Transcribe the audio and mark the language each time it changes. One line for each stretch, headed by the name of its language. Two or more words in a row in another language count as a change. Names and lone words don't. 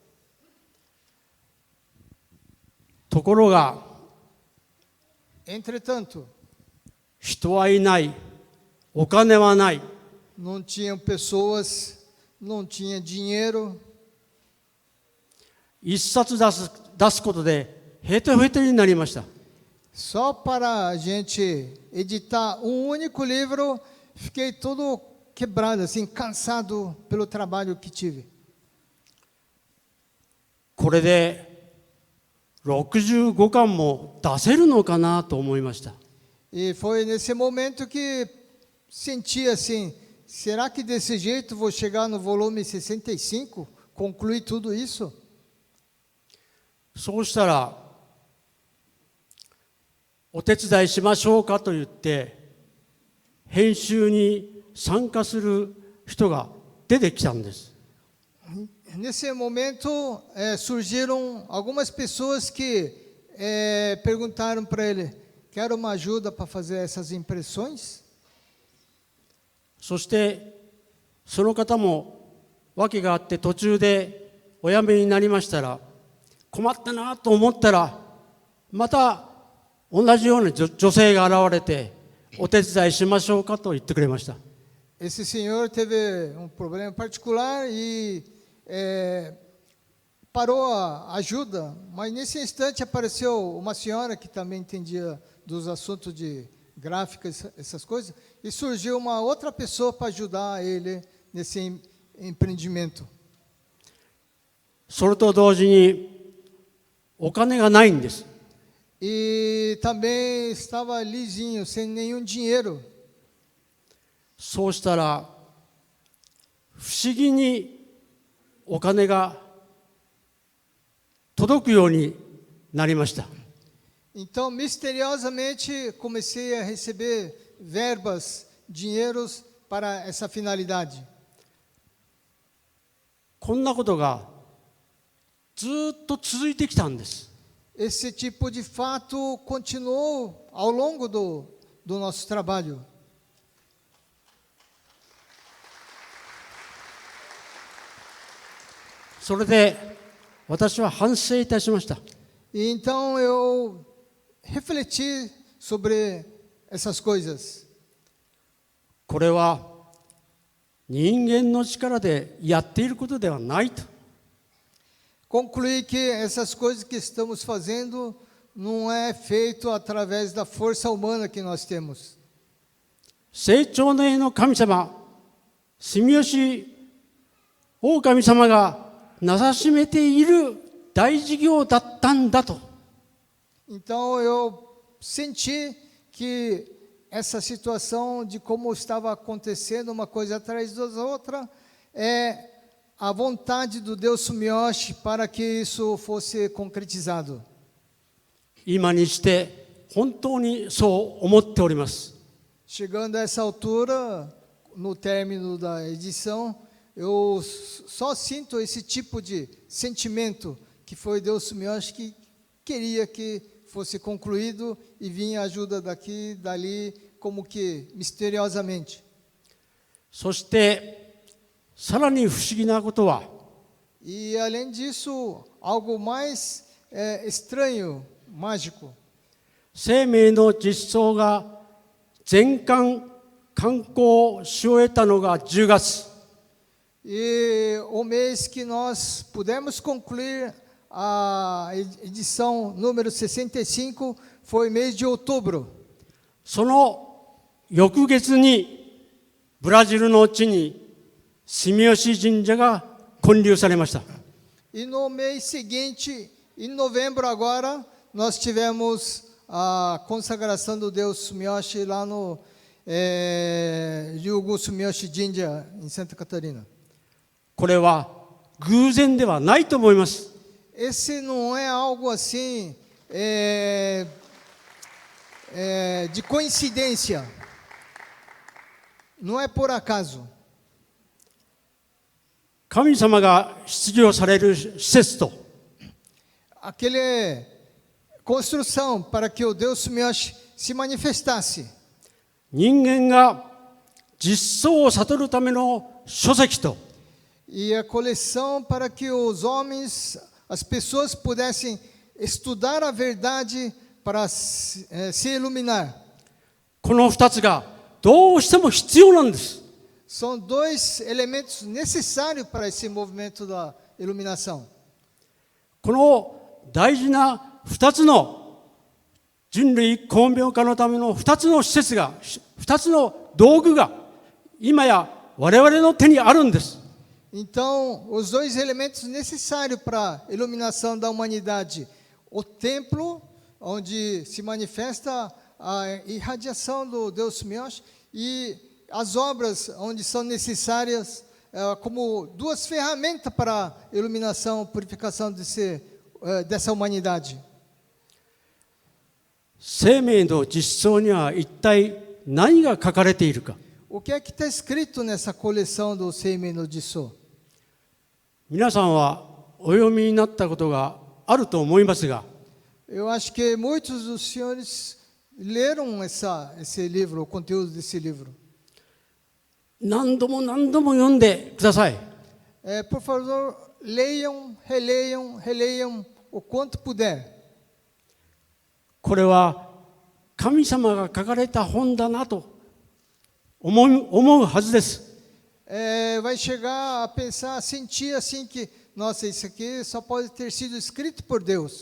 Japanese: ところが
Portuguese: Entretanto,
Japanese: 人はいない、お金はない、
Portuguese: não tinham pessoas, não tinha dinheiro.
Japanese: 一冊出すことでヘトヘトになりました。
Portuguese: Só para a gente editar único livro, fiquei todo quebrado, assim, cansado pelo trabalho que tive.
Japanese: これで65巻も出せるのかなと思いました。
Portuguese: E foi nesse momento que senti assim, será que desse jeito vou chegar no volume 65, concluir tudo isso?
Japanese: そうしたらお手伝いしましょうかと言って編集に参加する人が出てきたんです。
Portuguese: Nesse momento, surgiram algumas pessoas que perguntaram para ele: quer uma ajuda para fazer essas impressões?
Japanese: そしてその方も訳があって途中でお辞めになりましたら、困ったなと思ったらまた同じような女性が現れて、お手伝いしましょうかと言ってくれました。
Portuguese: Esse senhor teve um problema particular e parou a ajuda, mas nesse instante apareceu uma senhora que também entendia dos assuntos de gráficas, essas coisas, e surgiu uma outra pessoa para ajudar ele nesse empreendimento.
Japanese: それと同時にお金がないんです。
Portuguese: E também estava lisinho, sem nenhum dinheiro.
Japanese: そうしたら不思議にお金が届くようになりました。
Portuguese: Então, misteriosamente, comecei a receber verbas, dinheiros para essa finalidade.
Japanese: こんなことがずっと続いてきたんです。
Portuguese: Esse tipo de fato continuou ao longo do nosso trabalho.
Japanese: それで私は反省いたしました。
Portuguese: E então eu refleti sobre essas coisas.
Japanese: これは人間の力でやっていることではないと。
Portuguese: Concluí que essas coisas que estamos fazendo não é feito através da força humana que nós temos.
Japanese: 成長の絵の神様、住吉大神様がなさしめている大事業だったんだと。
Portuguese: Então eu senti que essa situação de como estava acontecendo uma coisa atrás da outra é a vontade do Deus Sumiyoshi para que isso fosse concretizado.
Japanese: 今にして本当にそう思っております。
Portuguese: Chegando a essa altura, no término da edição, eu só sinto esse tipo de sentimento que foi Deus Sumiyoshi que queria que fosse concluído e vinha ajuda daqui, dali, como que misteriosamente.
Japanese: そしてさらに不思議なことは、
Portuguese: E além disso, algo mais estranho, mágico.
Japanese: 生命の実相が全館刊行し終えたのが10月。
Portuguese: E o mês que nós pudemos concluir a edição número 65 foi mês de outubro.
Japanese: その翌月にブラジルの地に住吉神社が建立されました。
Portuguese: E no mês seguinte, em novembro agora, nós tivemos a consagração do Deus Sumiyoshi lá no Ryugu Sumiyoshi Jinja, em Santa Catarina.
Japanese: これは偶然ではないと思います。
Portuguese: Esse não é algo assim de coincidência. Não é por acaso.
Japanese: 神様が出場される施設と
Portuguese: Aquele construção para que o Deus Sumiyoshi se manifestasse.
Japanese: 人間が実相を悟るための書籍と
Portuguese: E a coleção para que os homens, as pessoas pudessem estudar a verdade para se iluminar.
Japanese: この2つがどうしても必要なんです。
Portuguese: São dois elementos necessários para esse movimento da iluminação.
Japanese: この大事な2つの人類光明化のための2つの施設が、2つの道具が今や我々の手にあるんです。
Portuguese: Então, os dois elementos necessários para a iluminação da humanidade: o templo, onde se manifesta a irradiação do Deus Sumiyoshi, e as obras, onde são necessárias como duas ferramentas para a iluminação, purificação dessa humanidade.
Japanese: 生命の実相には一体何が書かれているか。
Portuguese: O que é que está escrito nessa coleção do Seimei no Jiso?
Japanese: 皆さんはお読みになったことがあると思いますが、
Portuguese: Eu acho que muitos dos senhores leram esse livro, o conteúdo desse livro.
Japanese: 何度も何度も読んでください。
Portuguese: Por favor, leiam, releiam, releiam o quanto puder.
Japanese: これは神様が書かれた本だなと思うはずです。
Portuguese: Vai chegar a pensar, a sentir assim que, nossa, isso aqui só pode ter sido escrito por Deus.